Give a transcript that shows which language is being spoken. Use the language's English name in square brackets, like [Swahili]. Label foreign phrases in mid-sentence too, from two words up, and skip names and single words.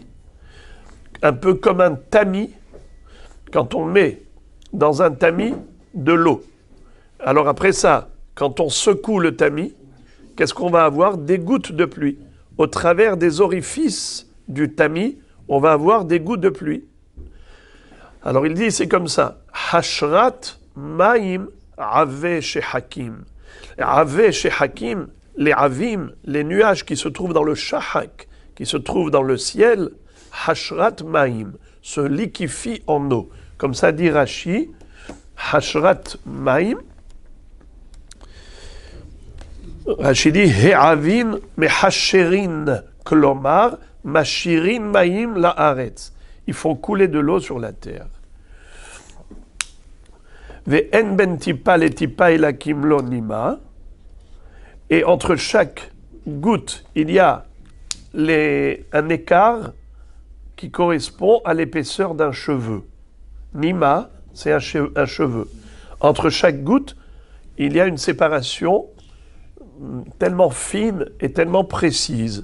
[French] Un peu comme un tamis, quand on met dans un tamis de l'eau. Alors après ça, quand on secoue le tamis, qu'est-ce qu'on va avoir? Des gouttes de pluie. Au travers des orifices du tamis, on va avoir des gouttes de pluie. Alors il dit, c'est comme ça. [Hebrew] חשרת מים עבי שחקים. עבי שחקים, [French] les avim, les nuages qui se trouvent dans le shahak, qui se trouvent dans le ciel, [Hebrew] חשרת מים, [French] se liquéfient en eau. Comme ça dit Rashi, [Hebrew] חשרת מים. Rashi dit, העבים מחשירין, כלומר, משירין מים לארץ. [French] Ils font couler de l'eau sur la terre. [Hebrew] ואין בין טיפה לטיפה אלא כמלא נימא. [French] Et entre chaque goutte, il y a un écart qui correspond à l'épaisseur d'un cheveu. Nima, c'est un cheveu. Entre chaque goutte, il y a une séparation tellement fine et tellement précise.